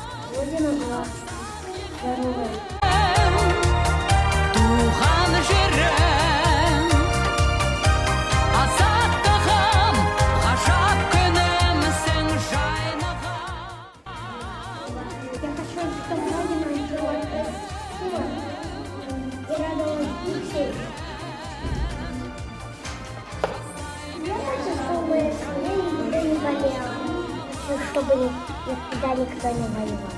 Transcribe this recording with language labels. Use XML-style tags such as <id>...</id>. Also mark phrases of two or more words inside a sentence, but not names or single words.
<ru>Родина была здоровой.</ru> <kk>Туған жерім, азаттығым, ғажап күнімсің жайнаған.</kk> <ru>Я хочу, чтобы Родина жила красиво и радовала детей. Я хочу, чтобы я никогда не болела. Чтобы никогда никто не воевал.</ru>